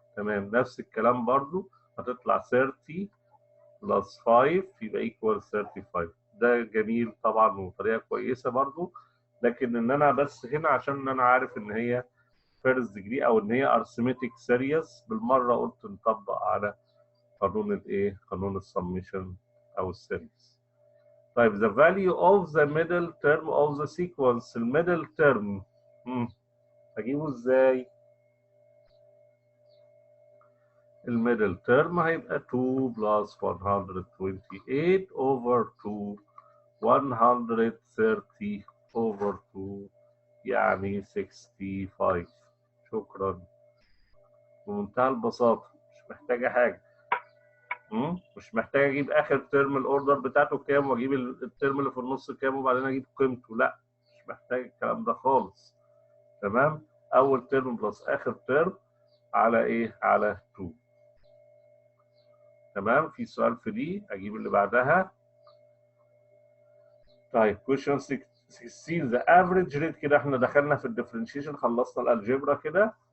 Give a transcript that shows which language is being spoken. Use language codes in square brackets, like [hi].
[ar] تمام، نفس الكلام برضو هتطلع 30 plus 5 يبقى equal 35. ده جميل طبعا وطريقة كويسة برضو، لكن ان انا بس هنا عشان انا عارف ان هي فيرست ديجري او ان هي arithmetic series بالمرة قلت نطبق على قانون الايه؟ قانون السميشن او السيريز. طيب [en] the value of the middle term of the sequence. [ar] الميدل term هجيبه ازاي؟ الميدل term هيبقى 2 plus 128 over 2 130 over 2 يعني 65. شكرا، بمنتهى البساطة، مش محتاجة حاجة. مش محتاج اجيب اخر ترم الاوردر بتاعته كام واجيب الترم اللي في النص كام وبعدين اجيب قيمته، لا مش محتاج الكلام ده خالص. تمام، اول ترم بلس اخر ترم على ايه؟ على 2. تمام، في سؤال في دي اجيب اللي بعدها. طيب [en] question 16 the average rate. [ar] كده احنا دخلنا في الديفرنشيشن، خلصنا الالجبرا كده.